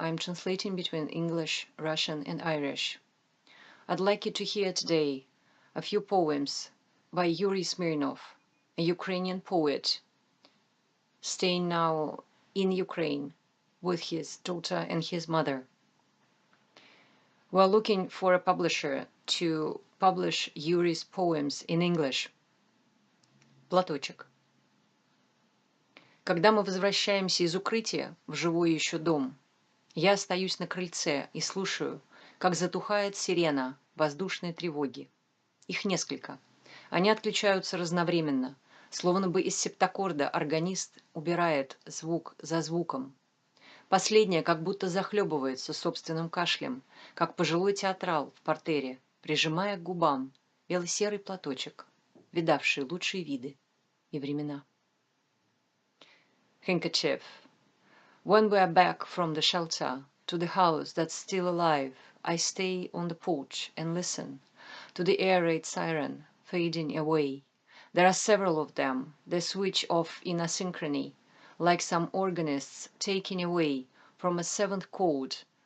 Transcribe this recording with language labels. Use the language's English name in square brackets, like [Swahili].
[English] I'm translating between English, Russian, and Irish. I'd like you to hear today a few poems by Yuri Smirnov, a Ukrainian poet, staying now in Ukraine with his daughter and his mother. We're looking for a publisher to publish Yuri's poems in English. [Russian] Платочек. Когда мы возвращаемся из укрытия в живой еще дом, я остаюсь на крыльце и слушаю, как затухает сирена воздушной тревоги. Их несколько. Они отключаются разновременно, словно бы из септаккорда органист убирает звук за звуком. Последняя как будто захлебывается собственным кашлем, как пожилой театрал в партере, прижимая к губам бело-серый платочек, видавший лучшие виды и времена. [English] Handkerchief. When we are back from the shelter to the house that's still alive, I stay on the porch and listen to the air raid siren fading away. There are several of them. They switch off in asynchrony, like some organists taking away from a seventh chord